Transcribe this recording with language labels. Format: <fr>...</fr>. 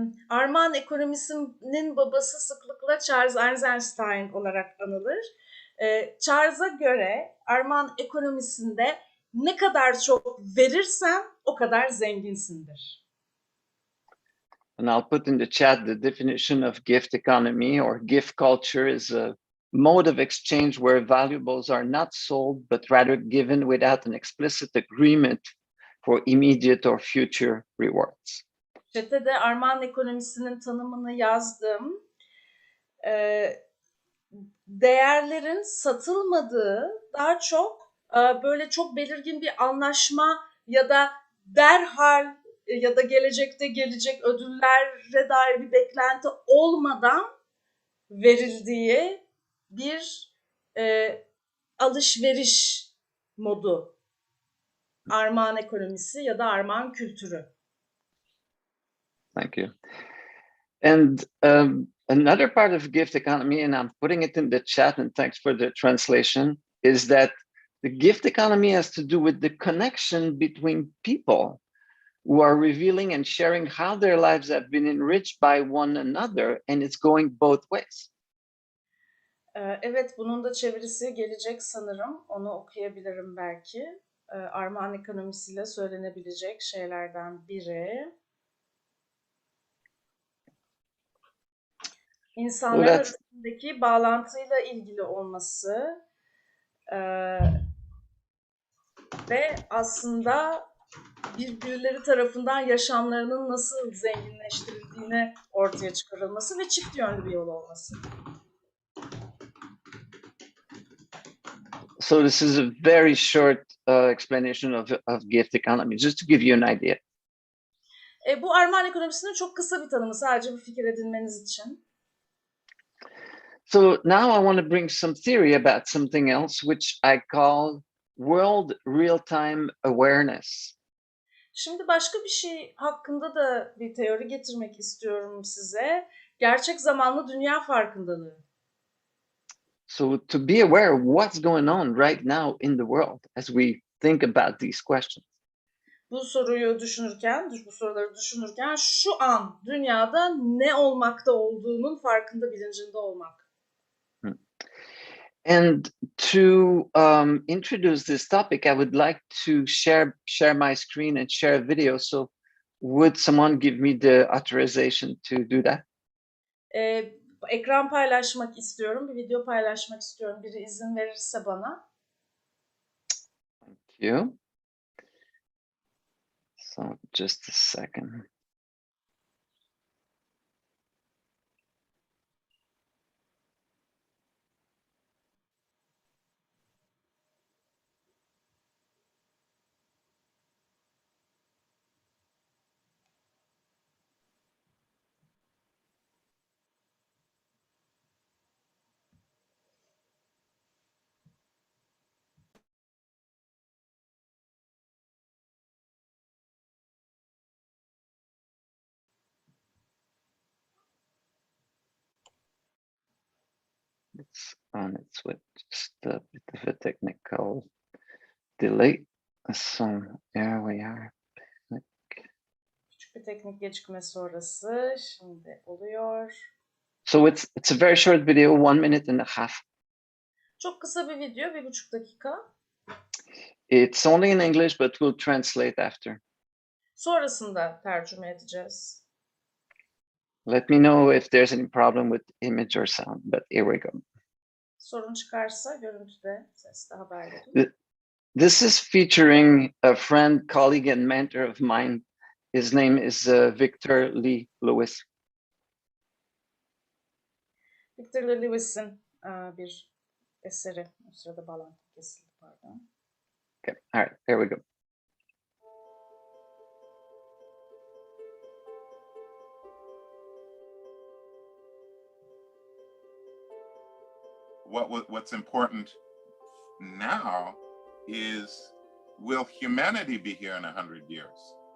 <tr>Armağan ekonomisinin babası sıklıkla Charles Eisenstein olarak anılır. Charles'a göre armağan ekonomisinde ne kadar çok verirsen o kadar zenginsindir.</tr> <en>And I'll put in the chat the definition of gift economy or gift culture is a mode of exchange where valuables are not sold, but rather given without an explicit agreement for immediate or future rewards.</en> <tr>Chat'te armağan ekonomisinin tanımını yazdım. Değerlerin satılmadığı, daha çok böyle çok belirgin bir anlaşma ya da derhal ya da gelecekte gelecek ödüllere dair bir beklenti olmadan verildiği bir alışveriş modu. Armağan ekonomisi ya da armağan kültürü.</tr> <en>Thank you. And another part of gift economy, and I'm putting it in the chat, and thanks for the translation, is that the gift economy has to do with the connection between people who are revealing and sharing how their lives have been enriched by one another, and it's going both ways.</en> <tr>Evet, bunun da çevirisi gelecek sanırım. Onu okuyabilirim belki. Armağan ekonomisiyle söylenebilecek şeylerden biri. İnsanların arasındaki bağlantıyla ilgili olması ve aslında birbirleri tarafından yaşamlarının nasıl zenginleştirildiğini ortaya çıkarılması ve çift yönlü bir yol olması.</tr> <en>So this is a very short explanation of gift economy, just to give you an idea.</en> <tr>Bu armağan ekonomisinin çok kısa bir tanımı, sadece bir fikir edinmeniz için.</tr> <en>So now I want to bring some theory about something else, which I call world real-time awareness.</en> <tr>Şimdi başka bir şey hakkında da bir teori getirmek istiyorum size. Gerçek zamanlı dünya farkındalığı.</tr> <en>So to be aware of what's going on right now in the world as we think about these questions.</en> <tr>bu soruları düşünürken şu an dünyada ne olmakta olduğunun farkında, bilincinde olmak.</tr> <en>And to introduce this topic, I would like to share my screen and share a video. So would someone give me the authorization to do that?</en> <tr>Ekran paylaşmak istiyorum, bir video paylaşmak istiyorum. Biri izin verirse bana.</tr> <en>Thank you. So just a second. It's on its way. Just a bit of a technical delay. So there we are.</en> <tr>Küçük bir teknik gecikme sonrası şimdi oluyor.</tr> <en>So it's a very short video, 1 minute and a half.</en> <tr>Çok kısa bir video, 1,5 dakika.</tr> <en>It's only in English, but we'll translate after.</en> <tr>Sonrasında tercüme edeceğiz.</tr> <en>Let me know if there's any problem with image or sound, but here we go.</en> <tr>Sorun çıkarsa görüntüde, sesle haber verin.</tr> <en>This is featuring a friend, colleague, and mentor of mine. His name is Victor Lee Lewis.</en> <tr>Victor Lee Lewis'in bir eseri. O sırada bağlantı kesildi, pardon.</tr> <en>Okay, all right, here we go. What's important now is, will humanity be here in 100 years?</en>